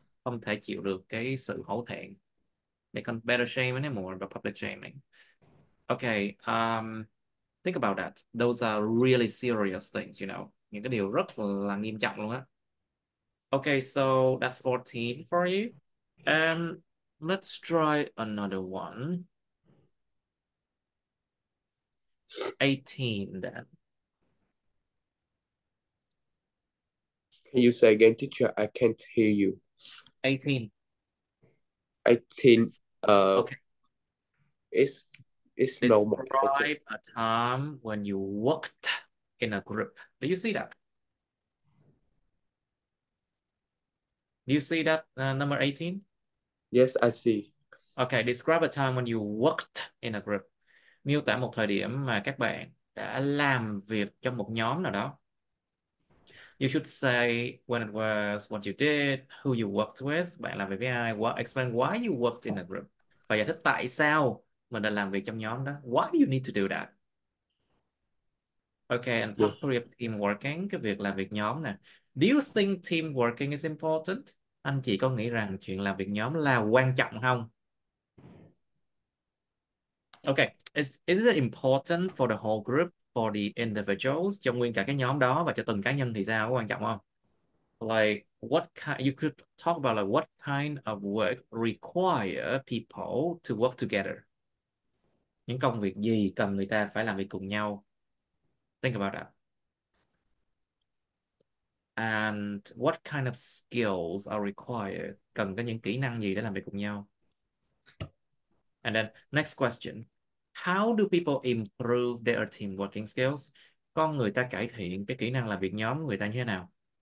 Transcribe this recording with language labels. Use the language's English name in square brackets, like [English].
[Vietnamese] Không thể chịu được cái sự hổ thẹn. [English] They can't bear the shame anymore about public shaming. Okay, think about that. Those are really serious things, you know. [Vietnamese] Những cái điều rất là nghiêm trọng luôn á. [English] Okay, so that's 14 for you. Let's try another one. 18 then. Can you say again, teacher? I can't hear you. 18. 18. Okay. It's normal. Describe a time when you worked in a group. Do you see that? Do you see that number 18? Yes, I see. Okay, describe a time when you worked in a group. [Vietnamese] Miêu tả một thời điểm mà các bạn đã làm việc trong một nhóm nào đó. [English] You should say when it was, what you did, who you worked with, [Vietnamese] bạn làm việc với ai, [English] explain why you worked in a group. [Vietnamese] Và giải thích tại sao mình đã làm việc trong nhóm đó. [English] Why do you need to do that? Okay, and part 3 of team working, [Vietnamese] cái việc làm việc nhóm nè. [English] Do you think team working is important? [Vietnamese] Anh chị có nghĩ rằng chuyện làm việc nhóm là quan trọng không? [English] Okay, is it important for the whole group, for the individuals, [Vietnamese] cho nguyên cả cái nhóm đó và cho từng cá nhân thì sao, có quan trọng không? [English] Like what kind, you could talk about like what kind of work require people to work together. [Vietnamese] Những công việc gì cần người ta phải làm việc cùng nhau. [English] Think about that. And what kind of skills are required? [Vietnamese] Cần có những kỹ năng gì để làm việc cùng nhau? [English] And then next question. How do people improve their team working skills? [Vietnamese] Con người ta cải thiện cái kỹ năng làm việc nhóm của người ta như thế nào?